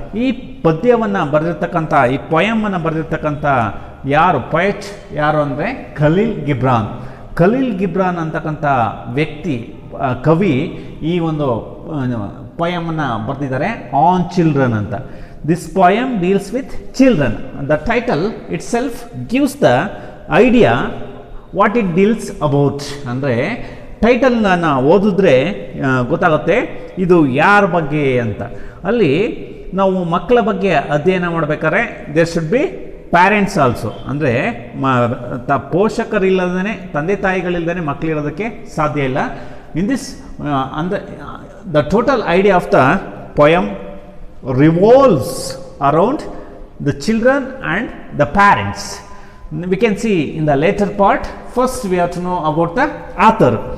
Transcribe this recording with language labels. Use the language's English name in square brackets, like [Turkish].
[Kannada] ಈ ಪದ್ಯವನ್ನು ಬರೆದಿರ್ತಕ್ಕಂಥ ಈ ಪೊಯಮನ್ನು ಬರೆದಿರ್ತಕ್ಕಂಥ ಪೊಯೆಟ್ ಯಾರು ಅಂದರೆ ಖಲೀಲ್ ಗಿಬ್ರಾನ್. ಖಲೀಲ್ ಗಿಬ್ರಾನ್ ಅಂತಕ್ಕಂಥ ವ್ಯಕ್ತಿ ಕವಿ ಈ ಒಂದು ಪೊಯಮನ್ನು ಬರೆದಿದ್ದಾರೆ ಆನ್ ಚಿಲ್ಡ್ರನ್ ಅಂತ. [English] This poem deals with children. The title itself gives the idea what it deals about. [Kannada] ಅಂದರೆ ಟೈಟಲ್ನ ಓದಿದ್ರೆ ಗೊತ್ತಾಗುತ್ತೆ ಇದು ಯಾರ ಬಗ್ಗೆ ಅಂತ. ಅಲ್ಲಿ ನಾವು ಮಕ್ಕಳ ಬಗ್ಗೆ ಅಧ್ಯಯನ ಮಾಡಬೇಕಾದ್ರೆ [English] There should be parents also. [Kannada] ಅಂದರೆ ಪೋಷಕರಿಲ್ಲದೇ ತಂದೆ ತಾಯಿಗಳಿಲ್ಲದೇ ಮಕ್ಕಳಿರೋದಕ್ಕೆ ಸಾಧ್ಯ ಇಲ್ಲ. [English] In this ಅಂದರೆ the total idea of the poem revolves around the children and the parents. We can see in the later part. First we have to know about the author.